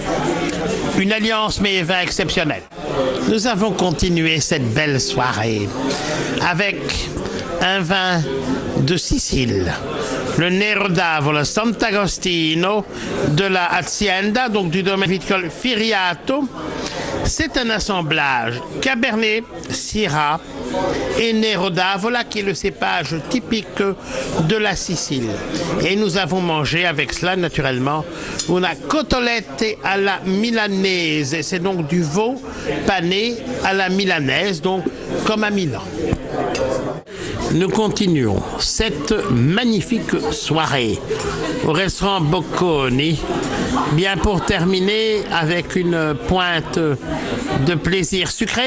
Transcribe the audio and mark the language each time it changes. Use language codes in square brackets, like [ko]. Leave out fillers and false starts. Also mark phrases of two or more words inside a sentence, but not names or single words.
[fr] Une alliance mais vin exceptionnel. Nous avons continué cette belle soirée avec un vin de Sicile, le Nero d'Avola Sant'Agostino de la Hacienda, donc du domaine viticole Firiato. C'est un assemblage Cabernet, Syrah et Nero d'Avola qui est le cépage typique de la Sicile. Et nous avons mangé avec cela naturellement [it] una cotolette alla milanaise. [fr] C'est donc du veau pané à la milanaise, donc comme à Milan. Nous continuons cette magnifique soirée au restaurant Bocconi, bien pour terminer avec une pointe de plaisir sucré.